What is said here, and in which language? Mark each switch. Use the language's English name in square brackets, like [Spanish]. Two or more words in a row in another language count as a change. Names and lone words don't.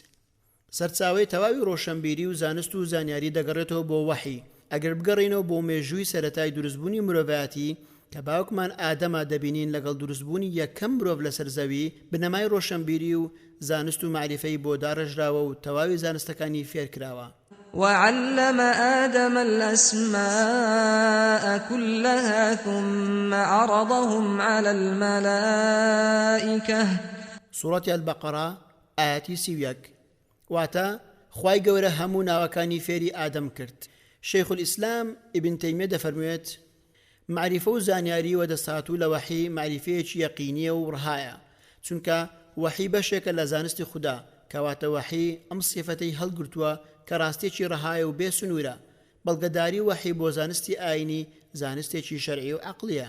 [Central Kurdish] سەرچاوەی تەواوی ڕۆشنبیری و زانست و زانیاری دەگەڕێتەوە بۆ وەحی. ئەگەر بگەڕینەوە بۆ مێژووی سەرەتای دروستبوونی مرۆڤایەتی کە باوکمان ئادەمە دەبینین لەگەڵ دروستبوونی یەکەم مرۆڤ لەسەر زەوی بنەمای ڕۆشنبیری و زانست و معریفەی بۆ داڕێژراوە و تەواوی زانستەکانی فێرکراوە. [Arabic] وعلم آدم الأسماء كلها ثم عرضهم على الملائكة. سورة البقرة آياتي 31. [Central Kurdish] واتا خوای گەورە هەموو ناوەکانی فێری ئادەم کرد. شيخ الإسلام ابن تيمية دەفەرموێت معریفە و زانیاری و دەساتوو لە وەحی معریفەیەکی یەقینیە و ڕەهایە، چونکە وەحی بەشێکە لە زانستی خوددا کەواتە وەحی ئەم سیفەتەی هەڵگرتووە کە ڕاستێکی ڕەهایە و بێ سنوورە. بەڵگەداری وەحی بۆ زانستی ئاینی زانستێکی شەرعی و عەقلیە.